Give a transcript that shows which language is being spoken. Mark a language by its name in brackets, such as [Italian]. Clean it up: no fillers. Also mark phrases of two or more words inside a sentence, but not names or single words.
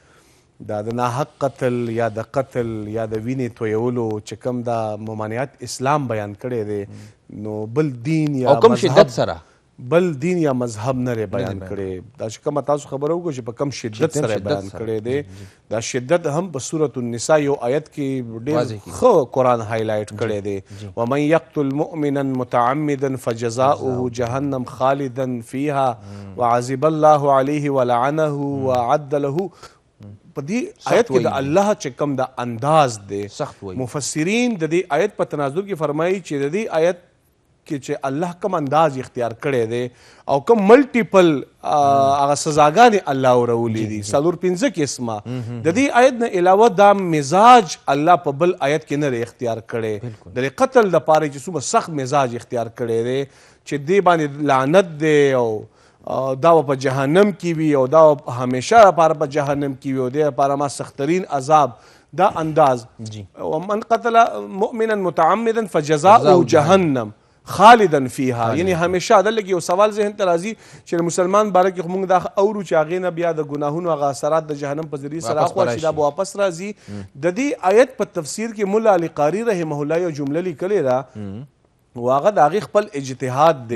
[Pashto] دا د ناحق قتل یا د قتل یا د وینې تویولو چې کوم دا ممانعت اسلام بیان کړی دی نو بل دین یا کوم شدت سره بل دین یا مذهب نه بیان کړی. دا چې کومه تاسو خبره وکړو چې په کم شدت سره بیان کړی دی دا شدت هم په سورة النساء یو آیت کې ډېر ښه قرآن هایلایټ کړی دی. [Arabic] ومن یقتل مؤمنا متعمدا فجزاؤه جهنم خالدا فیها وعذب الله علیه ولعنه وعد له. [Pashto] په دې آیت کې د الله چې کوم د انداز دی مفسرین د دې آیت په تناظر کې فرمایي چې د دې آیت کې چې الله کوم انداز اختیار کړی دی او کوم ملټیپل هغه سزاګانې الله ورولي دي 4-5 قسمه د دې آیت نه علاوه دا مزاج الله په بل آیت کې نه اختیار کړی د قتل دپاره چې څومره سخت مزاج اختیار کړی دی چې دې باندې لعنت دی او دا په جهنم کې وي او دا همیشه لپاره په جهنم کې وي او دې لپاره ما سخترین عذاب دا انداز. [Arabic] ومن قتل مؤمنا متعمدا فجزاؤه جهنم خالدا فیها [Pashto] یعنی همیشه دا لږ یو سوال ذهن ته راځي چې مسلمان باره کې موږ دا اورو چې هغې نه بیا د ګناهونو هغه اثرات د جهنم په ذریعې سره اخوا چې دا به واپس راځي. د دې آیت په تفسیر کې ملا علي قاري [Arabic] رحمه الله [Pashto] یو جمله لیکلې ده و هغه د هغې خپل اجتهاد دی.